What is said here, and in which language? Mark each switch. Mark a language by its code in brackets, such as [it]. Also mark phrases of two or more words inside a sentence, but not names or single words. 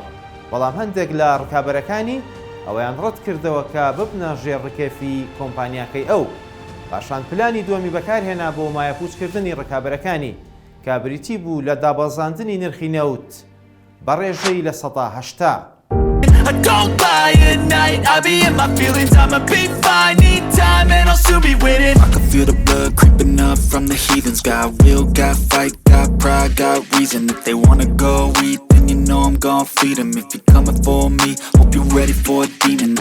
[ckb] بەڵام هەندێک لە ڕکابەرەکانی ئەویان ڕەت کردەوە کە ببنە ژێڕکێفی کۆمپانیاکەی ئەو. پاشان پلانی دووەمی بەکارهێنا بۆ مایە پوچکردنی ڕکابەرەکانی کە بریتی بوو لە دابەزاندنی نرخی نەوت بە ڕێژەی لە 180. [en] I don't lie at night, I be in my feelings, I'ma be fine. Need time and I'll soon be winning. I can feel the blood creeping up from the heathens. Got will, got fight, got pride, got reason. If they wanna go eat, then you know I'm gon' feed them. If you're coming for me, hope you're ready for a demon.